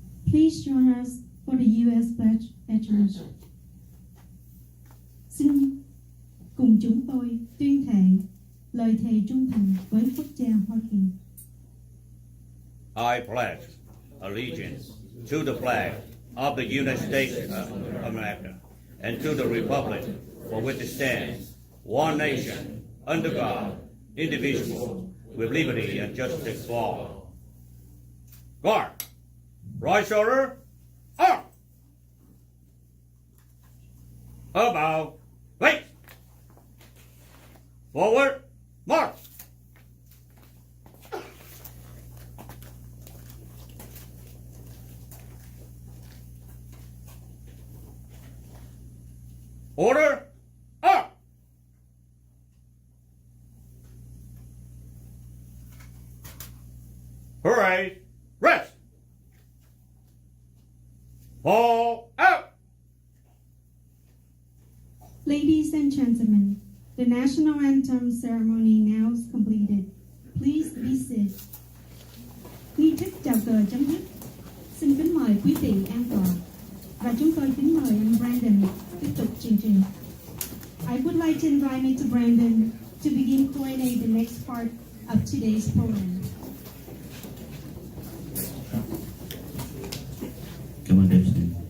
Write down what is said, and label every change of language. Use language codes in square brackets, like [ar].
[en] Please join us for the U.S. pledge allegiance. [vi] Xin cùng chúng tôi tuyên thệ lời thề trung thành với quốc gia Hoa Kỳ. [en] I pledge allegiance to the flag of the United States of America and to the republic for which it stands, one nation, under God, indivisible, with liberty and justice for all. Guard. Right shoulder. Arm. About. Wait. Forward. March. Order. Up. Hooray. Rest. Fall out. Ladies and gentlemen, the national anthem ceremony now is completed. Please be seated. [vi] Nghi thức chào cờ chấm dứt. Xin kính mời quý vị an tọa. Và chúng tôi kính mời anh Brandon tiếp tục chương trình. [en] I would like to invite Mr. Brandon to begin coordinating the next part of today's program. [vi] Cảm ơn MC.